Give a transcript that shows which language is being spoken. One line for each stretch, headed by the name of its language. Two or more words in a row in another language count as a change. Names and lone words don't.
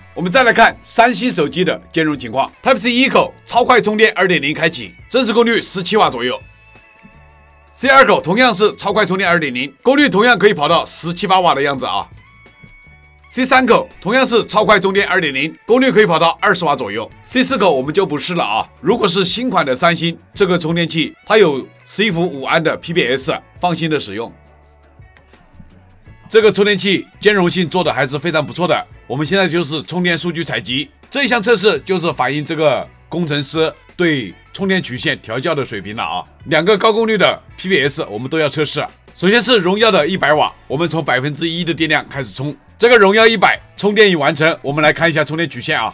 Chinese: 我們再来看三星手機的兼容情況 ，Type-C 一口超快充電 2.0 開啟，真實功率17瓦左右。C2 口同樣是超快充電 2.0， 功率同樣可以跑到17、18瓦的樣子啊。C3 口同樣是超快充電 2.0， 功率可以跑到20瓦左右。C4 口我們就不是了啊。如果是新款的三星這個充電器，它有11伏5安的 PPS， 放心的使用。這個充電器兼容性做的還是非常不錯的。我們現在就是充電數據採集，這一項測試就是反映這個工程師對充電曲線調校的水平了啊。2個高功率的 PPS 我們都要測試。首先是榮耀的100瓦，我們從1%的電量開始充。這個榮耀100充電已完成，我們來看一下充電曲線啊。